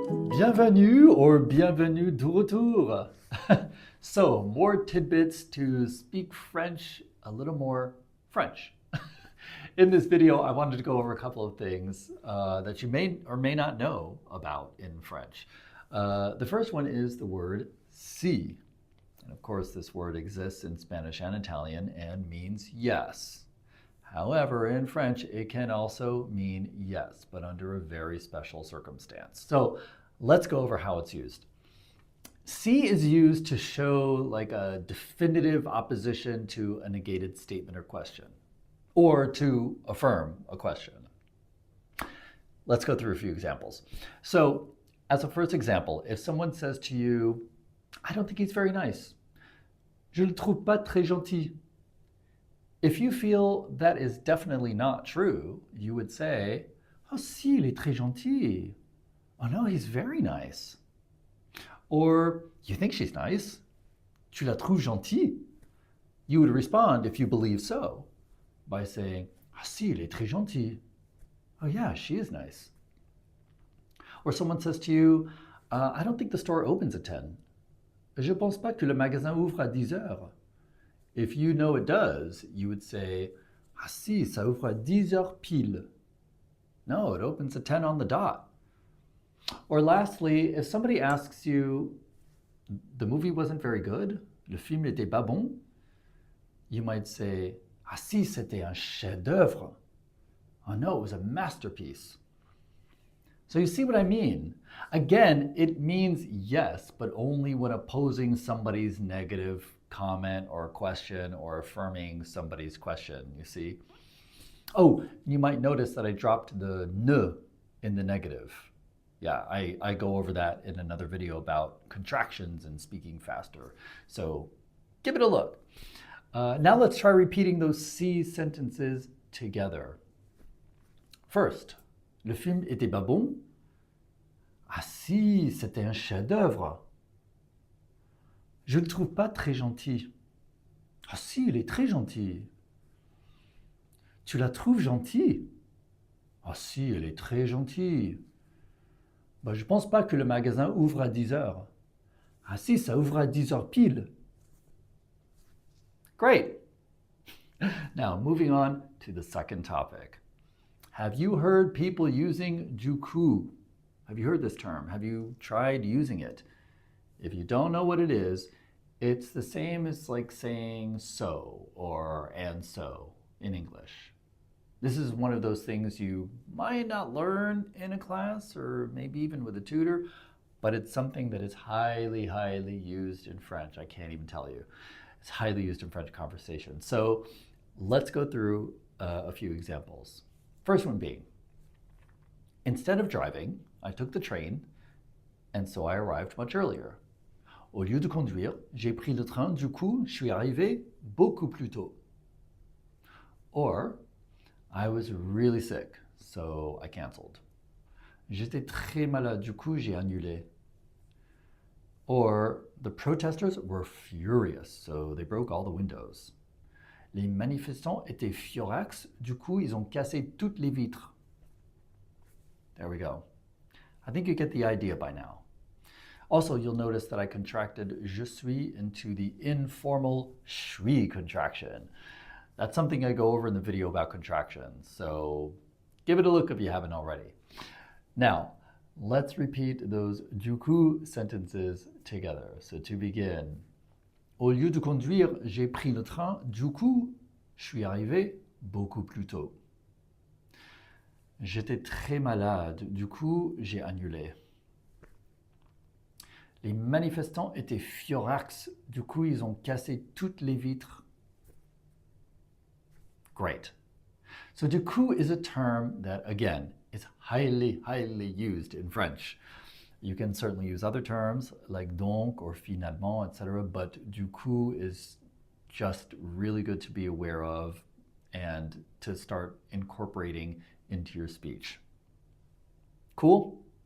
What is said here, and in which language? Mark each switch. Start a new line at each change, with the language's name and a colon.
French: Bienvenue or bienvenue de retour.
English: So, more tidbits to speak French a little more French. In this video, I wanted to go over a couple of things that you may or may not know about in French. The first one is the word si. And of course, this word exists in Spanish and Italian and means yes. However, in French, it can also mean yes, but under a very special circumstance. So let's go over how it's used. Si is used to show like a definitive opposition to a negated statement or question, or to affirm a question. Let's go through a few examples. So as a first example, if someone says to you, I don't think he's very nice.
French: Je le trouve pas très gentil.
English: If you feel that is definitely not true, you would say,
French: oh si, il est très gentil.
English: Oh no, he's very nice. Or, you think she's nice?
French: Tu la trouves gentille?
English: You would respond, if you believe so, by saying,
French: ah si, elle est très gentille.
English: Oh yeah, she is nice. Or someone says to you, I don't think the store opens at 10.
French: Je pense pas que le magasin ouvre à 10 heures.
English: If you know it does, you would say,
French: ah si, ça ouvre à 10 heures pile.
English: No, it opens at 10 on the dot. Or lastly, if somebody asks you, the movie wasn't very good,
French: le film n'était pas bon,
English: you might say,
French: ah si, c'était un chef-d'œuvre.
English: Oh no, it was a masterpiece. So you see what I mean? Again, it means yes, but only when opposing somebody's negative comment or question or affirming somebody's question, you see? Oh, you might notice that I dropped the ne in the negative. Yeah, I go over that in another video about contractions and speaking faster. So give it a look. Now let's try repeating those si sentences together.
French: First, le film était pas bon? Ah si, c'était un chef-d'œuvre. Je le trouve pas très gentil. Ah si, il est très gentil. Tu la trouves gentille? Ah si, elle est très gentille. Bah, je pense pas que le magasin ouvre à 10 heures. Ah si, ça ouvre à 10 heures pile.
English: Great. Now, moving on to the second topic. Have you heard people using du coup? Have you heard this term? Have you tried using it? If you don't know what it is, it's the same as like saying so or and so in English. This is one of those things you might not learn in a class or maybe even with a tutor, but it's something that is highly, highly used in French. I can't even tell you. It's highly used in French conversation. So let's go through a few examples. First one being, instead of driving, I took the train, and so I arrived much earlier.
French: Au lieu de conduire, j'ai pris le train, du coup, je suis arrivé beaucoup plus tôt.
English: Or, I was really sick, so I canceled.
French: J'étais très malade, du coup, j'ai annulé.
English: Or, the protesters were furious, so they broke all the windows.
French: Les manifestants étaient furax, du coup, ils ont cassé toutes les vitres.
English: There we go. I think you get the idea by now. Also, you'll notice that I contracted je suis into the informal suis contraction. That's something I go over in the video about contractions, so give it a look if you haven't already. Now, let's repeat those du coup sentences together. So to begin,
French: au lieu de conduire, j'ai pris le train, du coup, je suis arrivé beaucoup plus tôt. J'étais très malade, du coup, j'ai annulé. Les manifestants étaient furax, du coup, ils ont cassé toutes les vitres.
English: Great. So du coup is a term that, again, is highly, highly used in French. You can certainly use other terms like donc or finalement, etc., but du coup is just really good to be aware of and to start incorporating into your speech. Cool?